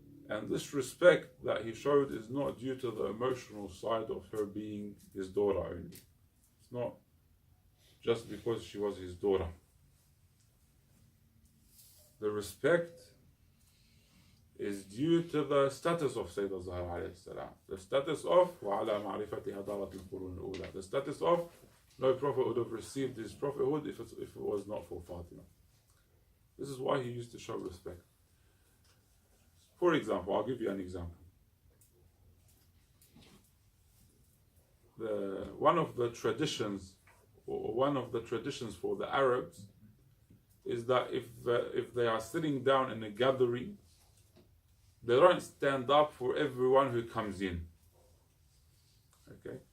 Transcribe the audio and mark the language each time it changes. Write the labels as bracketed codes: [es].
[en] And this respect that he showed is not due to the emotional side of her being his daughter only. It's not just because she was his daughter. The respect is due to the status of Sayyidah Zahra alayhi salam. The status of [ar] وَعَلَى مَعْرِفَتِهَا دَارَتِ الْقُرُونِ الْأُولَى. [en] The status of no prophet would have received his prophethood if it was not for Fatima. This is why he used to show respect. For example, I'll give you an example. One of the traditions for the Arabs is that if they are sitting down in a gathering, they don't stand up for everyone who comes in. Okay?